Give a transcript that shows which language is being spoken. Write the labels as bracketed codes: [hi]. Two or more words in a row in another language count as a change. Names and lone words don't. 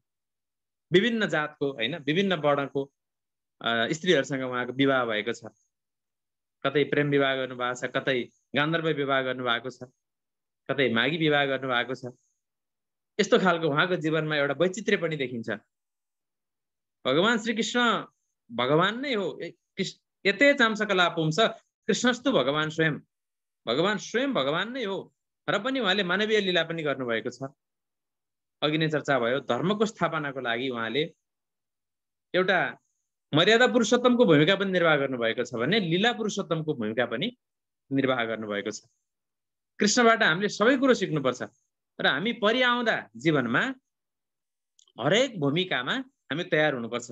[ne] विभिन्न जातको होइन, विभिन्न वर्णको स्त्रीहरूसँग उहाँको विवाह भएको छ। कतै प्रेम विवाह गर्नुभएको छ, कतै गान्धर्व विवाह गर्नुभएको छ, कतै मागी विवाह गर्नुभएको छ। यस्तो खालको उहाँको जीवनमा एउटा वैचित्र्य पनि देखिन्छ। भगवान श्रीकृष्ण भगवान नै हो। [sa] यते चाम्सकला पुंस कृष्णस्तु भगवान स्वयं। [ne] भगवान स्वयं भगवान नै हो र पनि उहाँले मानवीय लीला पनि गर्नुभएको छ। अघि नै चर्चा भयो धर्मको स्थापनाको लागि उहाँले एउटा मर्यादा पुरुषोत्तमको भूमिका पनि निर्वाह गर्नुभएको छ भने लीला पुरुषोत्तमको भूमिका पनि निर्वाह गर्नुभएको छ। कृष्णबाट हामीले सबै कुरो सिक्नुपर्छ र हामी परिआउँदा जीवनमा हरेक भूमिकामा हामी तयार हुनुपर्छ।